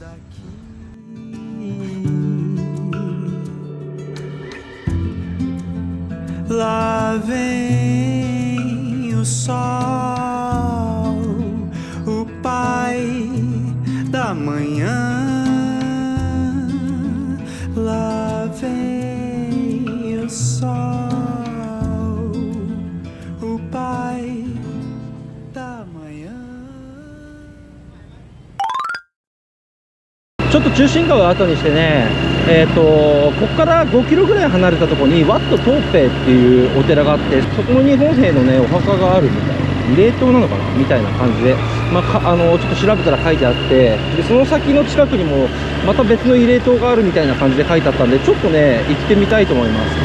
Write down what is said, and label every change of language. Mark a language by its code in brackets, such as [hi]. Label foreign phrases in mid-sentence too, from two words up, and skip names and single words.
[pt] Loving o sol, o pai da manhã. Loving o sol, o pai da manhã. [ja] ちょっと中心川を後にしてね、ここから5キロぐらい離れたところにワット・トーペイっていうお寺があって、そこの日本兵のねお墓があるみたいな、慰霊塔なのかなみたいな感じで、ちょっと調べたら書いてあって、でその先の近くにもまた別の慰霊塔があるみたいな感じで書いてあったんで、ちょっとね行ってみたいと思います。